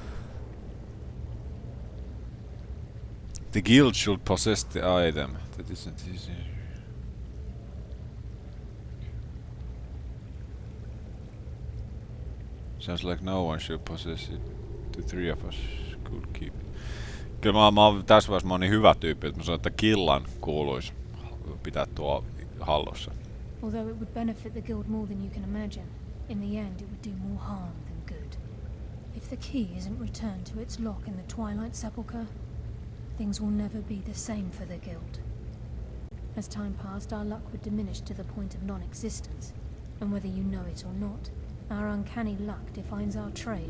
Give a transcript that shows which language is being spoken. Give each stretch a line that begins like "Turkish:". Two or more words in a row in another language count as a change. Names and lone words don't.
English: The guild should possess the item. That isn't easy. Sounds like no one should possess it. The 3 of us could keep it.
Finnish: Kyllä mä oon tässä vaiheessa mä oon niin hyvä tyyppi, että mä sanon, että killan kuuluisi pitää tuo hallussa.
English: Although it would benefit the guild more than you can imagine, in the end it would do more harm than good. If the key isn't returned to its lock in the Twilight Sepulchre, things will never be the same for the guild. As time passed, our luck would diminish to the point of non-existence, and whether you know it or not, our uncanny luck defines our trade.